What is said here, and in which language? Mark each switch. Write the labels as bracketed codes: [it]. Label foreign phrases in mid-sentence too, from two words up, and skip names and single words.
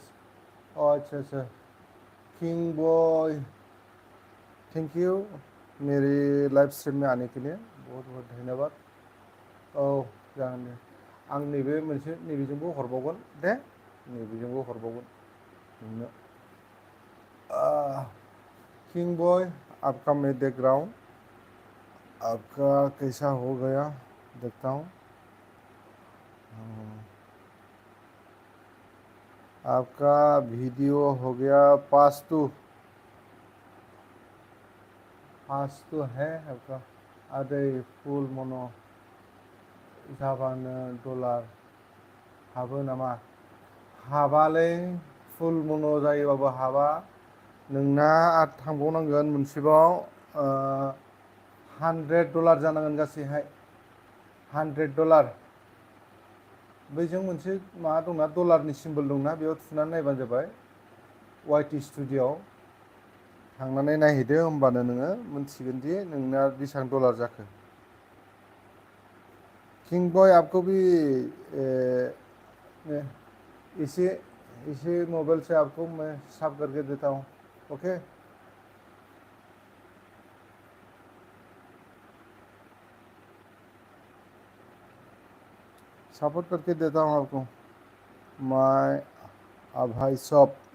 [hi] अच्छा किंग बॉय [en] thank you [hi] मेरी लाइव स्ट्रीम में आने के लिए बहुत बहुत धन्यवाद [brx] औ जागोन दे आं नैबे मोनसे नैबेजोंबो हरबावगोन दे नैबेजोंबो हरबावगोन नोंनो [hi] किंग बॉय आपका मैं देख रहा हूँ आपका कैसा हो गया देखता हूँ आपका वीडियो हो गया पास तो है आपका आधे फुल [brx] मन' जाबानो डलार हाबो नामा हाबालै फुल मन' जायोबाबो हाबा नोंना आरो थांबावनांगोन मोनसेबाव $100 जानांगोन गासैहाय $100 बैजों मोनसे माबा दंना डलारनि सिम्बल दंना बेयाव थुनानै नायबानो जाबाय वाइटि स्टुडिअ'आव थांनानै नायहैदो होमबानो नोङो मोनथिगोन दि नोंना बेसेबां डलार जाखो [hi] किंग बॉय आपको भी इसी मोबाइल से आपको मैं साफ करके देता हूँ ओके सपोर्ट करके देता हूँ आपको माय भाई शॉप